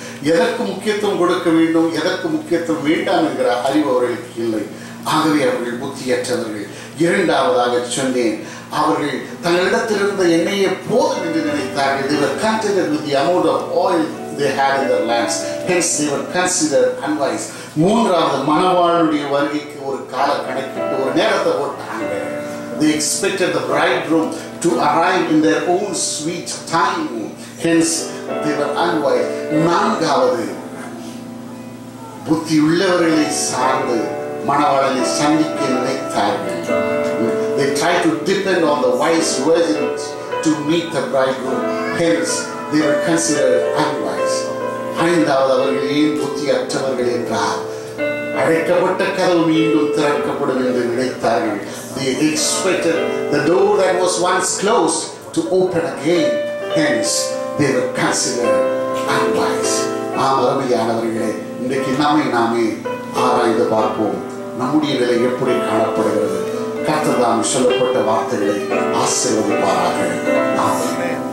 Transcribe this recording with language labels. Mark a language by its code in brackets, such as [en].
[ta] எதற்கு முக்கியத்துவம் கொடுக்க வேண்டும், எதற்கு முக்கியத்துவம் வேண்டாம் என்கிற அறிவு அவர்களுக்கு இல்லை. ஆகவே அவர்கள் புத்தியற்றவர்கள். இரண்டாவதாக சொன்னேன், அவர்கள் தங்களிடத்தில் இருந்த எண்ணெயை போதும் என்று நினைத்தார்கள். [en] They were contented with the amount of oil they had in their lamps. Hence they were considered unwise. [ta] மூன்றாவது, மணவாளனுடைய வருகைக்கு ஒரு கால கணக்கிட்டு ஒரு நேரத்தை போட்டாங்க. [en] They expected the bridegroom to arrive in their own sweet time. Hence they were unwise. [ta] நான்காவது, புத்தி உள்ளவர்களை சார்ந்து மணவாளனை சந்திக்க நினைத்தார்கள். [en] They tried to depend on the wise virgins to meet the bridegroom. Hence they were considered unwise. [ta] ஐந்தாவது, அவர்கள் ஏன் புத்தியற்றவர்கள் என்றால், அடைக்கப்பட்ட கதவு மீண்டும் திறக்கப்படும் என்று நினைத்தார்கள். [en] They expected the door that was once closed to open again. Hence they were considered unwise. [ta] அருமையானவர்களே, இன்றைக்கு நாமே ஆராய்ந்து பார்ப்போம். நம்முடைய நிலை எப்படி காணப்படுகிறது? கர்த்தர் தாம் சொல்லப்பட்ட வார்த்தைகளை ஆசீர்வதிப்பாராக. ஆமென்.